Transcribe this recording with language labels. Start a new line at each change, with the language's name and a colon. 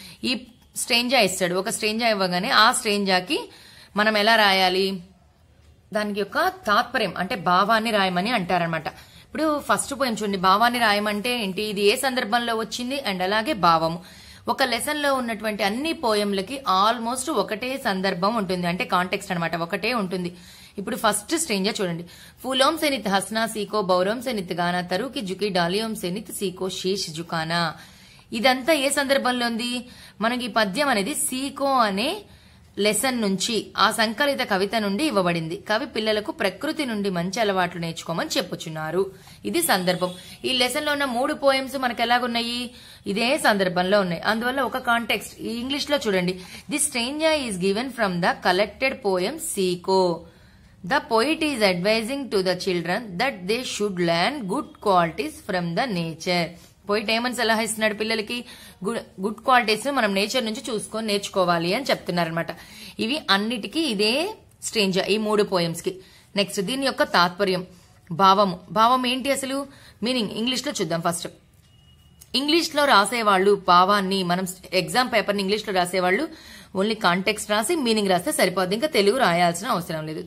Telugu: ఈ స్ట్రేంజా ఇస్తాడు, ఒక స్ట్రేంజా ఇవ్వగానే ఆ స్ట్రేంజాకి మనం ఎలా రాయాలి, దానికి యొక్క తాత్పర్యం అంటే భావాన్ని రాయమని అంటారనమాట. ఇప్పుడు ఫస్ట్ పోయం చూడండి, భావాన్ని రాయమంటే ఏంటి, ఇది ఏ సందర్భంలో వచ్చింది అండ్ అలాగే భావము. ఒక లెసన్ లో ఉన్నటువంటి అన్ని పోయంలకి ఆల్మోస్ట్ ఒకటే సందర్భం ఉంటుంది, అంటే కాంటెక్స్ట్ అనమాట, ఒకటే ఉంటుంది. ఇప్పుడు ఫస్ట్ స్ట్రేంజా చూడండి,
Hindi: ఫూలోం से नित हंसना सीखो, बौरों से नित गाना, तरु की झुकी डालियों से नित सीखो, शीश झुकाना.
Telugu: ఇదంతా ఏ సందర్భంలో ఉంది, మనకి ఈ పద్యం అనేది సీకో అనే లెసన్ నుంచి, ఆ సంకలిత కవిత నుండి ఇవ్వబడింది. కవి పిల్లలకు ప్రకృతి నుండి మంచి అలవాట్లు నేర్చుకోమని చెప్పుచున్నారు. ఇది సందర్భం. ఈ లెసన్ లో ఉన్న 3 పోయమ్స్ మనకు ఎలాగున్నాయి, ఇదే సందర్భంలో ఉన్నాయి. అందువల్ల ఒక కాంటెక్స్ట్ ఈ ఇంగ్లీష్ లో చూడండి,
English: The stranger is given from the collected poem సీకో. The poet is advising to the children that they should learn good qualities from the nature.
Telugu: Poet ఏమని సలహా ఇస్తున్నాడు పిల్లలకి, గుడ్ క్వాలిటీస్ మనం నేచర్ నుంచి చూసుకొని నేర్చుకోవాలి అని చెప్తున్నారనమాట. ఇవి అన్నిటికీ ఇదే స్ట్రేంజర్, ఈ 3 పోయమ్స్ కి. నెక్స్ట్ దీని యొక్క తాత్పర్యం, భావము. భావం ఏంటి అసలు, మీనింగ్ ఇంగ్లీష్ లో చూద్దాం. ఫస్ట్ ఇంగ్లీష్ లో రాసేవాళ్ళు భావాన్ని, మనం ఎగ్జామ్ పేపర్ ని ఇంగ్లీష్ లో రాసేవాళ్ళు ఓన్లీ కాంటెక్స్ట్ రాసి మీనింగ్ రాస్తే సరిపోద్ది, ఇంకా తెలుగు రాయాల్సిన అవసరం లేదు.